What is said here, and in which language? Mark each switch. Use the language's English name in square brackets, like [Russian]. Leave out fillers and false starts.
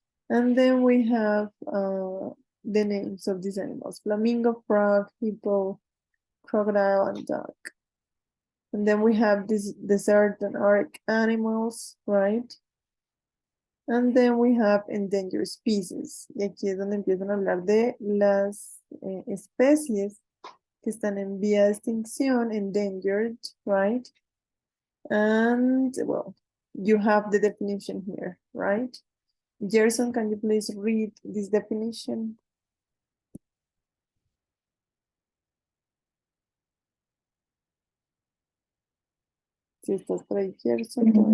[English] And then we have the names of these animals: flamingo, frog, hippo, crocodile, and duck. And then we have these desert and Arctic animals, right? And then we have endangered species. [Spanish] Y aquí es donde empiezan a hablar de las especies que están en vía de extinción, endangered, right? [English] And well, you have the definition here, right? Gerson, can you please read this definition? [Spanish] Si estás por ahí, Gerson,